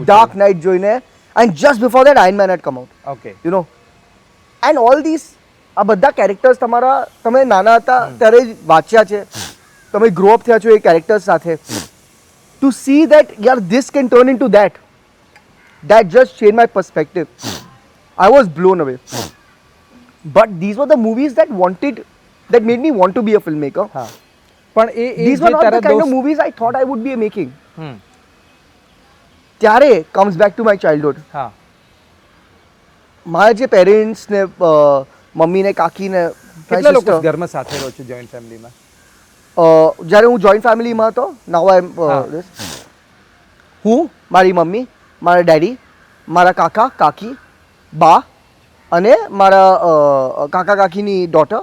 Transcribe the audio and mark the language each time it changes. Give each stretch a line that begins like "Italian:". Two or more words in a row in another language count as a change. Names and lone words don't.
English: ડાર્ક નાઇટ જોઈને and just before that Iron Man had come out. ઓકે. you know and all this
Gujarati: આ બધા કેરેક્ટર્સ તમે નાના હતા ત્યારે જ વાંચ્યા છે, તમે
English: grow up
Gujarati: થયા છો એ કેરેક્ટર્સ સાથે.
English: to see that yaar this can turn in to that just change my perspective. I was blown away. But these were the movies that made me want to be a filmmaker.
Gujarati: હા. પણ એ
English: These were not the kind of movies I thought I would be making. હમ.
Gujarati: ત્યારે
English: comes back to my childhood.
Gujarati: હા. મારા જે પેરેન્ટ્સ ને મમ્મી ને કાકી ને કેટલા લોકો ઘરમાં સાથે રહો છો
English: joint familyમાં?
Gujarati: જ્યારે હું
English: joint familyમાં
Gujarati: હતો,
English: now I
Gujarati: હું, મારી મમ્મી, મારા ડેડી, મારા કાકા કાકી, બા અને મારા કાકા કાકીની ડોટર.